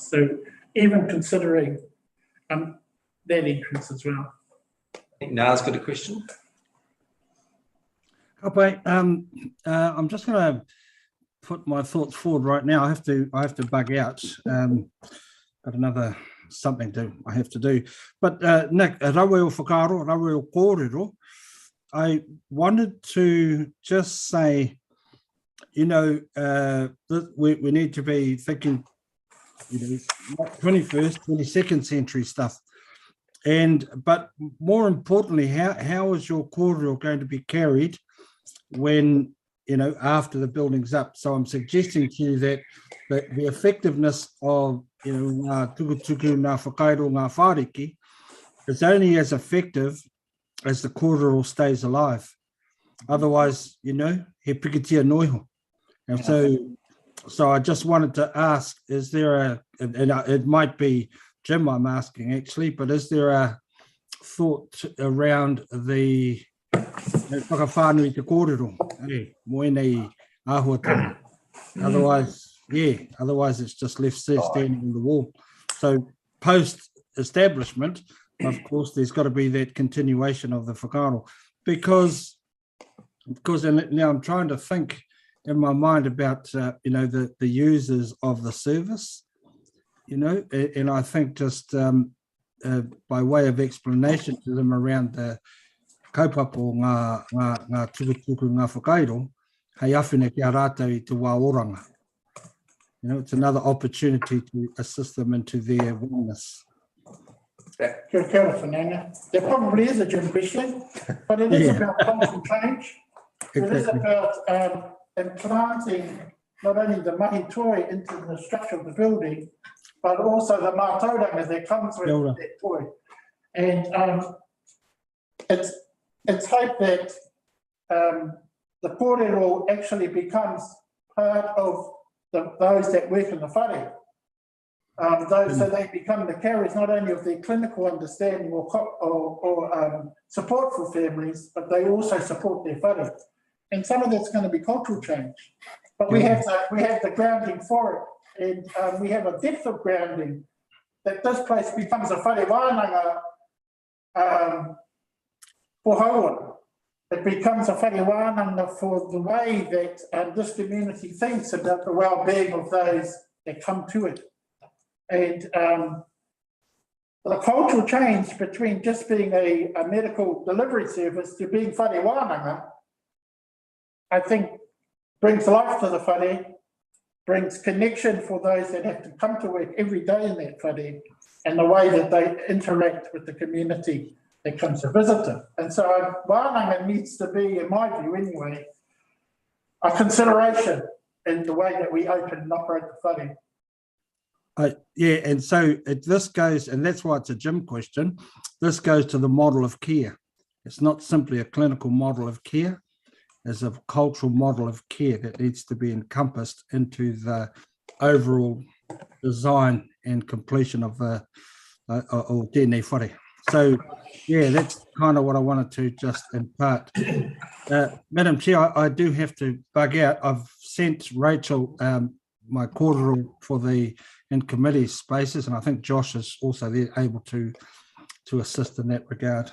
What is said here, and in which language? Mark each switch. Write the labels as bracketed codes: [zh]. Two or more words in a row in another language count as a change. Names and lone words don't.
[en] So even considering that entrance as well. I think Na's got a question. Okay, I'm just going to put my thoughts forward right now. I have to bug out. Got another something I have to do. But Nick, [mi] rawe o whakaro, rawe o kōrero, [en] I wanted to just say, you know, we need to be thinking, you know, 21st, 22nd century stuff. But more importantly, how is your kōrero going to be carried when, you know, after the building's up? So I'm suggesting to you that the effectiveness of, you know, [mi] ngā tukutuku, ngā whakairo, ngā whāriki [en] is only as effective as the kōrero stays alive. Otherwise, you know, [mi] he pikitia noiho. [en] And so I just wanted to ask, is there it might be Jim I'm asking actually, but is there a thought around the [mi] whakawhānui te kōrero, moenei āhuatanga? [en] Otherwise it's just left standing on the wall. So post-establishment, of course, there's got to be that continuation of the whakaro, because now I'm trying to think in my mind about, you know, the users of the service, you know, and I think just by way of explanation to them around the [mi] kaupapa ngā tukutuku, ngā whakairo, hei awhine ki a rātou i te wā oranga. [en] You know, it's another opportunity to assist them into their wellness. [mi] Kia ora, Fernanda. [en] There probably is a Jim question, but it is about cultural change. It is about implanting not only the [mi] mahi toi [en] into the structure of the building, but also the mātauranga that comes with that toi. And it's hoped that the kōrero actually becomes part of those that work in the whare. So they become the carriers not only of their clinical understanding or support for families, but they also support their whare. And some of that's going to be cultural change. But we have the grounding for it, and we have a depth of grounding that this place becomes a [mi] whare wānanga [en] for Hauora. It becomes a [mi] whare wānanga [en] for the way that this community thinks about the well-being of those that come to it. And the cultural change between just being a medical delivery service to being [mi] whare wānanga, [en] I think, brings life to the whare, brings connection for those that have to come to work every day in that whare, and the way that they interact with the community that comes to visit them. And so wānanga needs to be, in my view anyway, a consideration in the way that we open and operate the whare. Yeah, and so this goes, and that's why it's a Jim question. This goes to the model of care. It's not simply a clinical model of care. It's a cultural model of care that needs to be encompassed into the overall design and completion of the [mi] tēnei whare. [en] So, yeah, that's kind of what I wanted to just impart. Madam Chair, I do have to bug out. I've sent Rachel my kōrero for the in committee spaces, and I think Josh is also there able to assist in that regard.